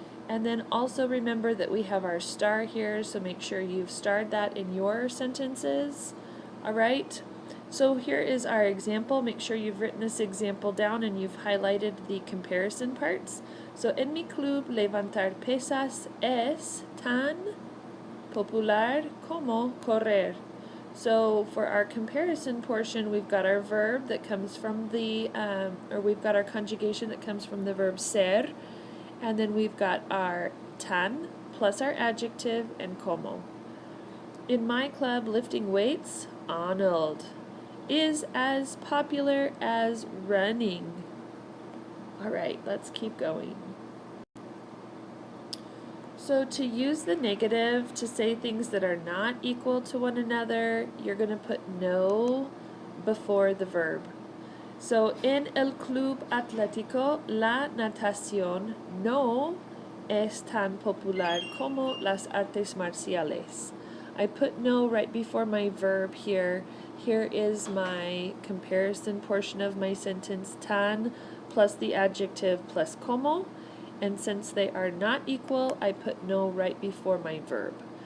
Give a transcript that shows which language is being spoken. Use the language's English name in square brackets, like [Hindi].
[English] And then also remember that we have our star here, so make sure you've starred that in your sentences. All right? So here is our example. Make sure you've written this example down and you've highlighted the comparison parts. So, [Spanish] en mi club levantar pesas es tan popular como correr. [English] So for our comparison portion, we've got our verb that comes from the, or we've got our conjugation that comes from the verb ser, and then we've got our tan plus our adjective and como. In my club, lifting weights, Arnold is as popular as running. All right, let's keep going. So to use the negative to say things that are not equal to one another, you're going to put no before the verb. So [Spanish] en el club atlético, la natación no es tan popular como las artes marciales. [English] I put no right before my verb here. Here is my comparison portion of my sentence, tan plus the adjective plus como. And since they are not equal, I put no right before my verb.